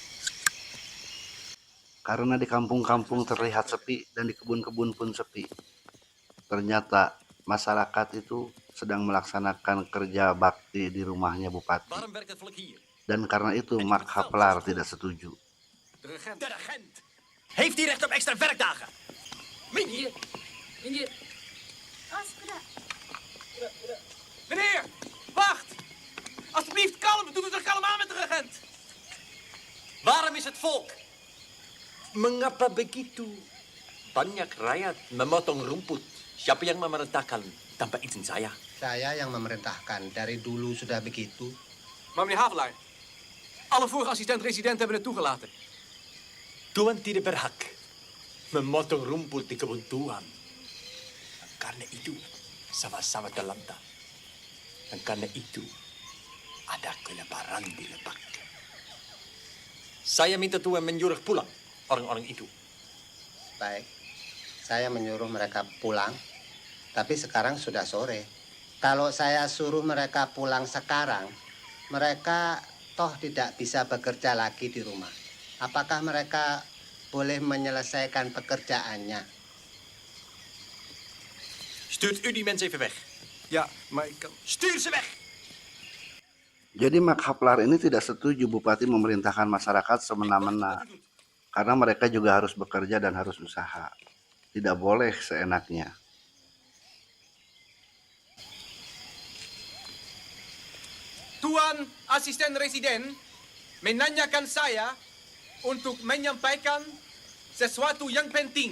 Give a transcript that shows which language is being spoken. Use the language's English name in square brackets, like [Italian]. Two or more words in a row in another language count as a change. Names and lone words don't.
[Indonesian] Karena di kampung-kampung terlihat sepi dan di kebun-kebun pun sepi. Ternyata masyarakat itu sedang melaksanakan kerja bakti di rumahnya bupati. Dan karena itu Makhaplar tidak setuju. [Dutch] De regent heeft hij recht op extra werkdagen. Meneer. Meneer, wacht. Alsjeblieft kalm. Doe het er kalm aan met de regent. Waarom is het volk? [Indonesian] Mengapa begitu? Banyak rakyat memotong rumput. Siapa yang memerintahkan tanpa izin saya? Saya yang memerintahkan. Dari dulu sudah begitu. [Dutch] Maar meneer Havelaar, alle vorige assistent-residenten hebben het toegelaten. [Indonesian] Tuan tidak berhak memotong rumput di kebun Tuan. Karena itu sama-sama terlantar. Dan karena itu ada kelaparan di Lebak. Saya minta Tuan menyuruh pulang orang-orang itu. Baik, saya menyuruh mereka pulang, tapi sekarang sudah sore. Kalau saya suruh mereka pulang sekarang, mereka toh tidak bisa bekerja lagi di rumah. Apakah mereka boleh menyelesaikan pekerjaannya? [Dutch] Stuurt u die mensen even weg. Ja, maar ik kan... Stuur ze weg! [Indonesian] Jadi Makhaplar ini tidak setuju Bupati memerintahkan masyarakat semena-mena, karena mereka juga harus bekerja dan harus usaha. Tidak boleh seenaknya. Tuan Asisten Residen menanyakan saya untuk menyampaikan sesuatu yang penting.